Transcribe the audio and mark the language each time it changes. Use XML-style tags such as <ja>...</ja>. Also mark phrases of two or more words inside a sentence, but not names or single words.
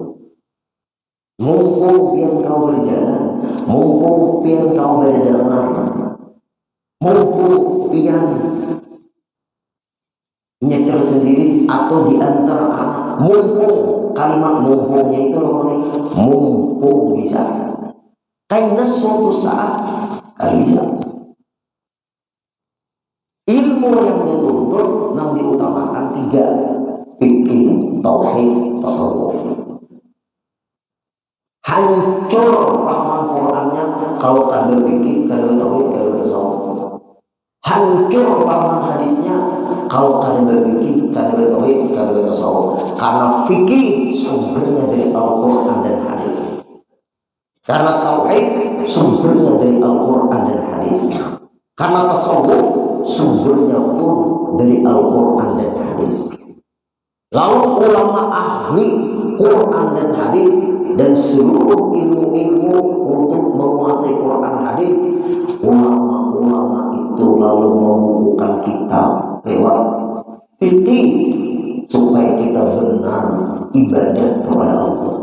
<bjn>Mumpung pian kau berjalan, mumpung pian kau berdengar, mumpung pian nyetir sendiri atau diantar anak, mumpung, kalimat mumpungnya itu namanya mumpung bisa. Karena suatu saat kali bisa.</bjn> <id>Ilmu yang dituntut yang diutamakan 3: fikih, tauhid, tasawuf.</id> <bjn>Hancur pahaman Qurannya kalau kada fikih, kada tauhid, kada tasawuf. Hancur pahaman hadisnya kalau kada fikih, kada tauhid, kada tasawuf.</bjn> <id>Karena fikih sumbernya dari Al-Quran dan hadis. Karena tauhid sumbernya dari Al-Quran dan hadis. Karena tasawuf sumbernya pun dari Al-Quran dan hadis. Lalu ulama ahli Quran dan hadis dan seluruh ilmu-ilmu untuk menguasai Quran hadis, ulama-ulama itu lalu membukukan kitab lewat fikih supaya kita benar ibadah kepada Allah.</id>